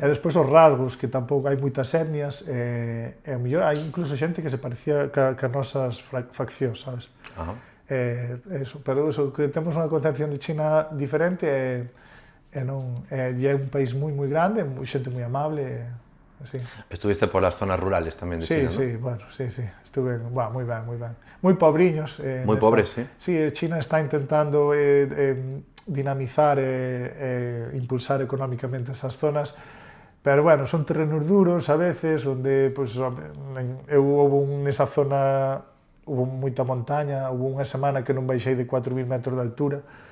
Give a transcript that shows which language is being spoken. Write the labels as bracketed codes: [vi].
[gl] E despois os rasgos, que tampouco hai moitas etnias, e a mellor hai incluso xente que se parecía ca nosas faccións, sabes? Ajá. Eso, pero eso, que temos unha concepción de China diferente e un país moi grande, xente moi amable, sí. [es] Estuviste por las zonas rurales tamén de China, [gl] Sí, bueno, sí, estuve, moi ben. Moi pobriños. Moi pobres, sí. Sí, China está intentando dinamizar e impulsar económicamente esas zonas, pero bueno, son terrenos duros a veces, onde, pues, houve nesa zona, houve moita montaña, houve unha semana que non baixei de 4.000 metros de altura,